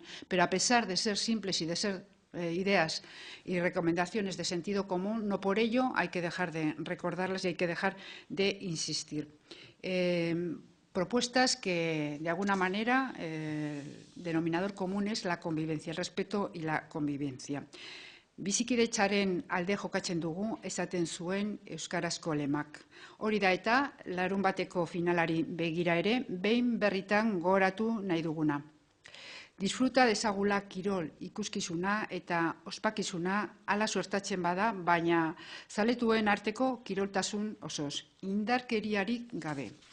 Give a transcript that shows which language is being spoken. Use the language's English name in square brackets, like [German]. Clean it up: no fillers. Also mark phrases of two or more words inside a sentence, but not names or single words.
[Spanish] Pero a pesar de ser simples y de ser ideas y recomendaciones de sentido común, no por ello hay que dejar de recordarlas y hay que dejar de insistir. Propuestas que, de alguna manera, denominador común es la convivencia, el respeto y la convivencia. [Basque] Bizikidetzaren alde jokatzen dugu, esaten zuen euskarazko lemak. Hori da eta, larunbateko finalari begira ere, behin berritan gogoratu nahi duguna. Disfruta dezagula kirol ikuskizuna eta ospakizuna hala suertatzen bada, baina zaletuen arteko kiroltasun osoz, indarkeriarik gabe.